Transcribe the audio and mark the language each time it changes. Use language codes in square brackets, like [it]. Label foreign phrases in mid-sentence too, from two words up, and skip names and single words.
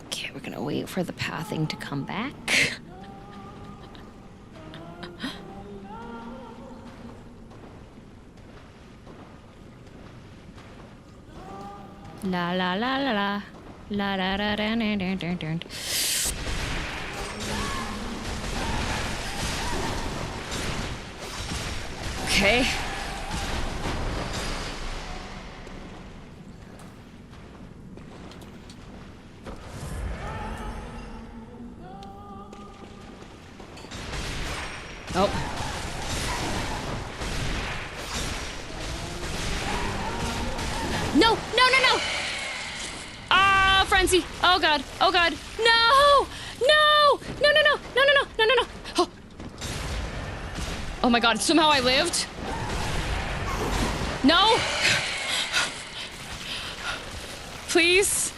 [en] we're gonna wait for the pathing to come back. La la la la la. La da da da da da da da. Okay. Oh. No, no, no, no! Ah, frenzy! Oh god! Oh god! No! No! No! No! No! No! No! No! No! No! Oh. Oh my god! Somehow I lived. No! Please!